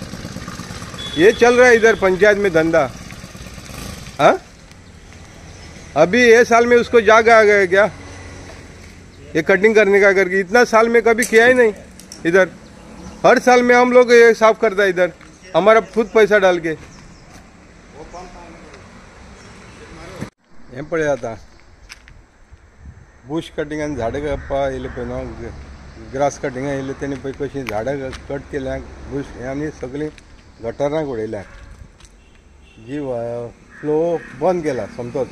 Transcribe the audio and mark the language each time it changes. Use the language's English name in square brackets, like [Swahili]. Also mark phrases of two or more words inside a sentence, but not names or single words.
[Hindi] ये चल रहा है इधर पंचायत में धंधा। हाँ अभी ये साल में उसको जाग आ गया क्या ये कटिंग करने का करके? इतना साल में कभी किया ही नहीं इधर। हर साल में हम लोग ये साफ करता है इधर, हमारा खुद पैसा डाल के। [Konkani] वो पंप हें पळय आतां बुश कटिंगान झाडां कापपा येयले पळय न्हू, ग्रास कटिंगां येयले तेणी पळय कशीं झाडां कट केल्यात, बुश हें आनी सगळीं गटारांक उडयल्यात, जी फ्लो बंद केला समतोच.